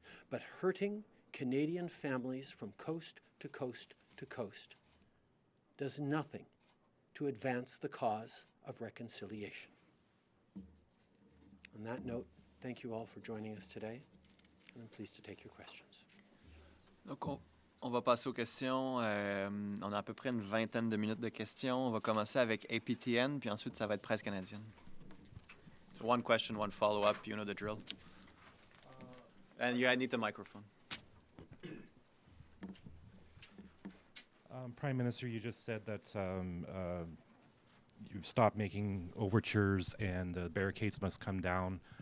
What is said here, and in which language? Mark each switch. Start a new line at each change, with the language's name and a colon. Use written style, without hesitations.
English: But hurting Canadian families from coast to coast to coast does nothing to advance the cause of reconciliation. On that note, thank you all for joining us today, and I'm pleased to take your questions.
French: Donc, on va passer aux questions. On a à peu près une vingtaine de minutes de questions. On va commencer avec APTN, puis ensuite, ça va être presse canadienne.
English: So one question, one follow-up, you know the drill. And I need the microphone. Prime Minister, you just said that you've stopped making overtures and the barricades must come down.